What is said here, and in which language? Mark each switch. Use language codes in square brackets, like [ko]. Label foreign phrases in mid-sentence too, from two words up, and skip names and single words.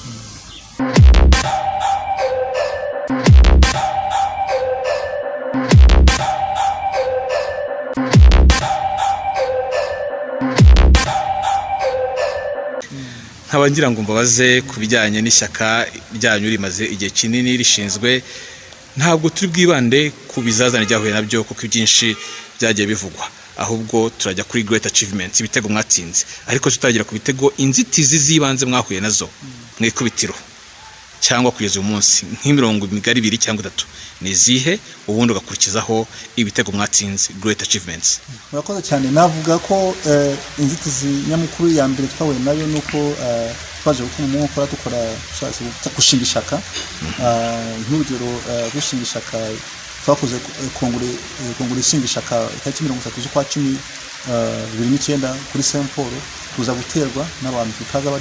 [rw] nkabangira ngo mbabaze ku bijyanye n'ishyaka ryanyu rimaze igihe kinini rishinzwe ntabwo turi bwibande ku bizazane byahuye nabyo kuko ibyinshi byagiye bivugwa ahubwo turajya kuri [en] great achievements [rw] ibitego mwatsinze ariko tutagira ku bitego inzitizi zibanze mwahuye nazo mwikubitiro cyangwa kugeza uyu munsi nk'imirongo migari 2 cyangwa 3 nizihe ubundi ugakurikizaho ibitego mwatsinze [en] great achievements [rw] murakoze cyane navuga ko inzitizi nyamukuru ya mbere twahuye nayo nuko twaje gukora dukora gushinga ishaka nk'urugero gushinga ishaka twakoze kongure ishinga ishaka itariki 30 z'ukwa 10 2009 kuri Saint Paul tuza guterwa n'abantu tutaza bari